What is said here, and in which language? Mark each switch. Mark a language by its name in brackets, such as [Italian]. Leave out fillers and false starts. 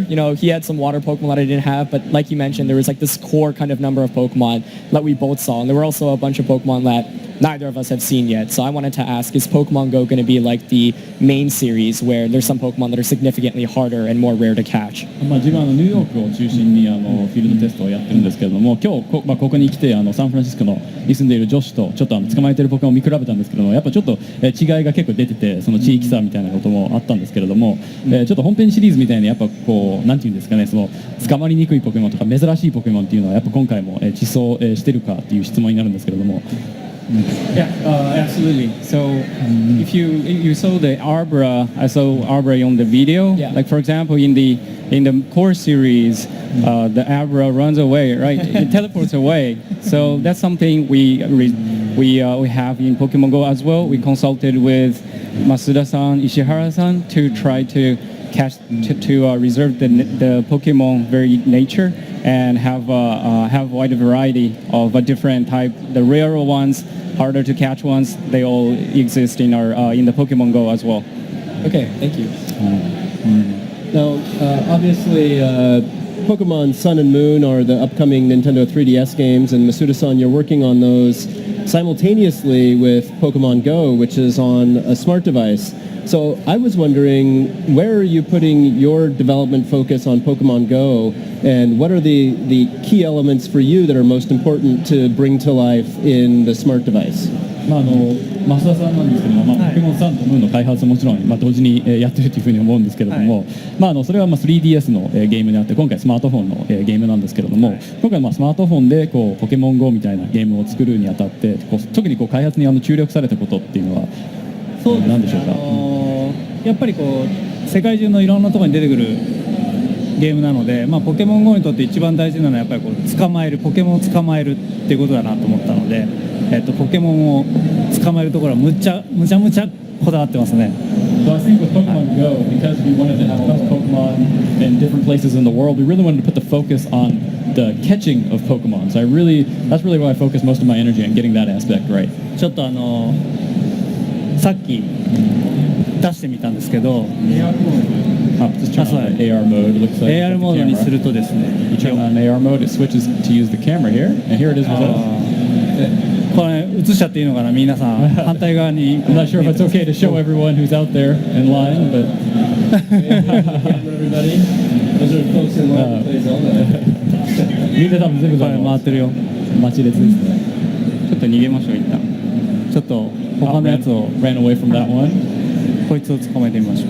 [English] He had some water Pokemon that I didn't have, but like you mentioned, there was this core kind of number of Pokemon that we both saw, and there were also a bunch of Pokemon that neither of us have seen yet. So I wanted to ask, is Pokemon Go going to be like the main series where there's some Pokemon that are significantly harder and more rare to catch? [Japanese] 自分はニューヨークを中心にフィールドテストをやってるんですけれども、今日ここに来てサンフランシスコに住んでいる女子とちょっと捕まえているポケモンを見比べたんですけども、やっぱちょっと違いが結構出てて、その地域差みたいなこともあったんですけれども、ちょっと本編シリーズみたいにやっぱこうなんていうんですかね、その捕まりにくいポケモンとか珍しいポケモンっていうのはやっぱ今回も地層してるかっていう質問になるんですけれども。 [English] Yeah, absolutely. So if you saw the Arbra, I saw Arbra on the video. Yeah. Like for example, in the core series, the Arbra runs away, right? It teleports away. So that's something we have in Pokemon Go as well. We consulted with Masuda-san, Ishihara-san to try to catch to reserve the Pokemon very nature and have a wide variety of a different type. The rarer ones, harder to catch ones, they all exist in the Pokemon Go as well. Okay, thank you. Now, obviously, Pokemon Sun and Moon are the upcoming Nintendo 3DS games, and Masuda-san, you're working on those simultaneously with Pokemon Go, which is on a smart device. So I was wondering, where are you putting your development focus on Pokemon Go, and what are the key elements for you that are most important to bring to life in the smart device? [Japanese] 増田さんなんですけども、ポケモンサンとムーンの開発ももちろん、同時にやってるというふうに思うんですけれども、それは3DS のゲームであって、今回スマートフォンのゲームなんですけれども、今回スマートフォンでポケモン GO みたいなゲームを作るにあたって特に開発に注力されたことっていうのは何でしょうか？やっぱり世界中のいろんなところに出てくるゲームなので、ポケモン GO にとって一番大事なのはやっぱり捕まえる、ポケモンを捕まえるっていうことだなと思ったので、ポケモンを捕まえるところはむちゃこだわってますね。 [English] So I think with Pokemon Go, because we wanted to have enough Pokemon in different places in the world, we really wanted to put the focus on the catching of Pokemon. So that's really why I focus most of my energy on getting that aspect right. [Japanese] ちょっとさっき出してみたんですけど、 [English] just turn on AR mode. It looks like [Japanese] AR モードにするとですね、 [English] you turn on AR mode, it switches to use the camera here, and here it is with us. [Japanese] これ映しちゃっていいのかな、皆さん反対側に。 [English] I'm not sure if it's okay to show everyone who's out there in line, but everybody, those are folks in line to play Zelda. [Japanese] みんな多分全部回ってるよ。待ち列ですね。ちょっと逃げましょう一旦。ちょっと他のやつを [English] ran away from that one. [Japanese] こいつを捕まえてみましょう。